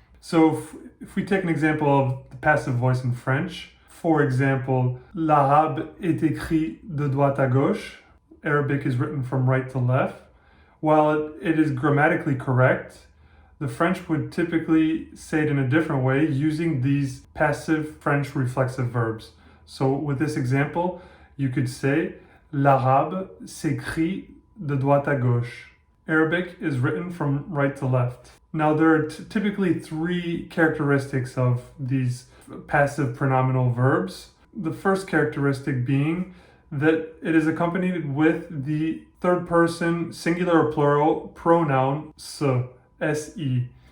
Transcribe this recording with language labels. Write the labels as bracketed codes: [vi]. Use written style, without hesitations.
[en] So if we take an example of the passive voice in French, for example, [fr] l'arabe est écrit de droite à gauche. [en] Arabic is written from right to left. While it is grammatically correct, the French would typically say it in a different way using these passive French reflexive verbs. So with this example, you could say [fr] l'arabe s'écrit de droite à gauche. [en] Arabic is written from right to left. Now there are typically three characteristics of these passive pronominal verbs. The first characteristic being that it is accompanied with the third person singular or plural pronoun se, se.